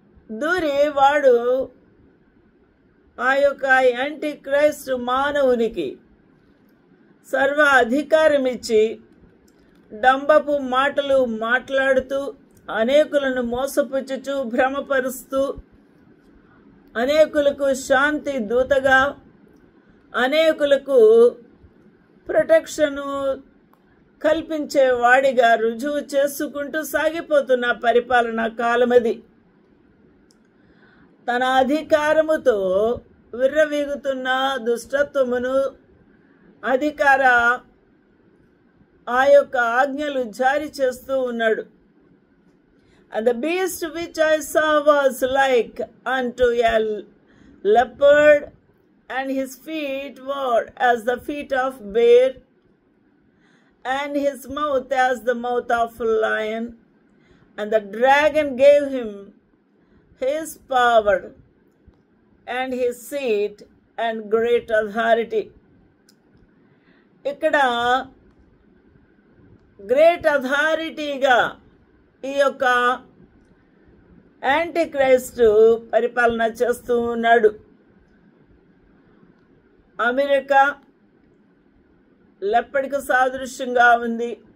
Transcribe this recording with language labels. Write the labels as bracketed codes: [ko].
[te] దూరి వాడు ఆ యొక్క యాంటీ క్రైస్ట్ మానవునికి సర్వ అధికారం ఇచ్చి డంబపు మాటలు మాట్లాడుతూ అనేకులను మోసపుచ్చుచు భ్రమపరుస్తూ అనేకులకు శాంతి దూతగా అనేకులకు ప్రొటెక్షను కల్పించే వాడిగా రుజువు చేసుకుంటూ సాగిపోతున్న పరిపాలనా కాలమది. తన అధికారముతో విర్రవీగుతున్న దుష్టత్వమును అధికార ఆ యొక్క ఆజ్ఞలు జారీ చేస్తూ ఉన్నాడు. [en] And the beast which I saw was like unto a leopard, and his feet were as the feet of bear, and his mouth as the mouth of a lion. And the dragon gave him his power and his seat and great authority. [te] ఇక్కడ great అథారిటీగా ఈ యొక్క anti Christ పరిపాలన చేస్తూ ఉన్నాడు. America లెప్పడికి సాదృశ్యంగా ఉంది.